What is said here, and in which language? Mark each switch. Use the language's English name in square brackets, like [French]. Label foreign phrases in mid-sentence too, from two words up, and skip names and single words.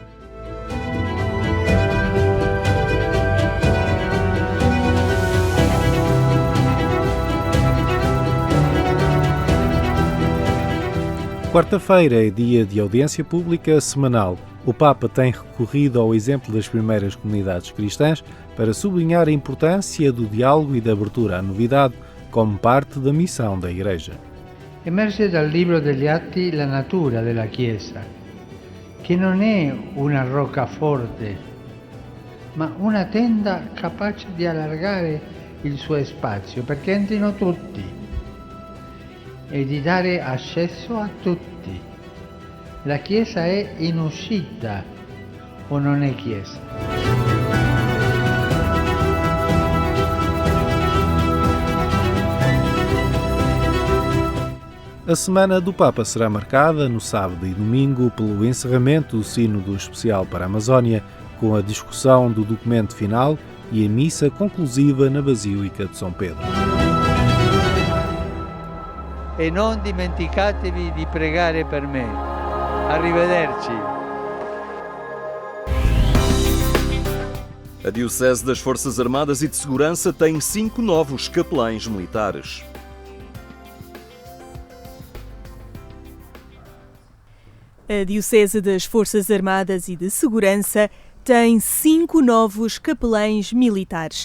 [Portuguese] Quarta-feira é dia de audiência pública semanal. O Papa tem recorrido ao exemplo das primeiras comunidades cristãs para sublinhar a importância do diálogo e da abertura à novidade como parte da missão da Igreja. [Italian] Emerge dal libro degli Atti la natura della Chiesa, che non è una roccaforte, ma una tenda capace di allargare il suo spazio perché entrino tutti e di dare accesso a tutti. La Chiesa è in uscita o non è Chiesa? [Portuguese] A Semana do Papa será marcada no sábado e domingo pelo encerramento do Sínodo Especial para a Amazónia, com a discussão do documento final e a missa conclusiva na Basílica de São Pedro. [Italian] E non dimenticatevi di pregare per me, Arrivederci. [Portuguese] A Diocese das Forças Armadas e de Segurança tem 5 novos capelães militares. A Diocese das Forças Armadas e de Segurança tem 5 novos capelães militares.